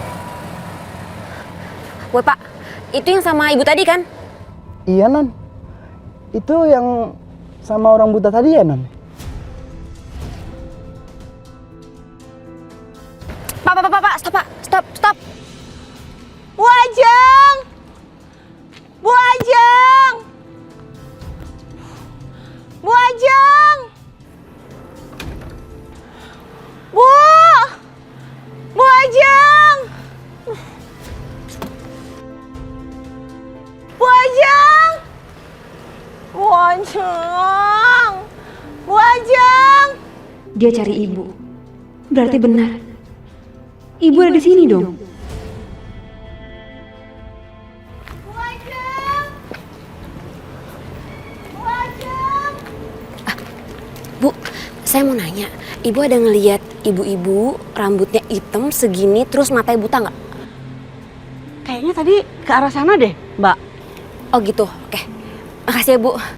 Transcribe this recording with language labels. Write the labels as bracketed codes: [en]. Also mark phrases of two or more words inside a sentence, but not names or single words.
[id] Woi Pak, itu yang sama ibu tadi kan? Iya, Non. Itu yang sama orang buta tadi ya, Non? Pak, stop. Bu Ajeng! Bu Ajeng! Bu Ajeng! Bu! Bu Ajeng! Bu Ajeng! Bu Ajeng! Bu Ajeng! Dia cari ibu. Berarti benar. Ibu ada di sini dong. Bu Ajeng! Bu Ajeng! Bu, saya mau nanya. Ibu ada ngelihat ibu-ibu rambutnya hitam segini terus matanya buta nggak? Kayaknya tadi ke arah sana deh, Mbak. Oh gitu, oke. Makasih ya Bu.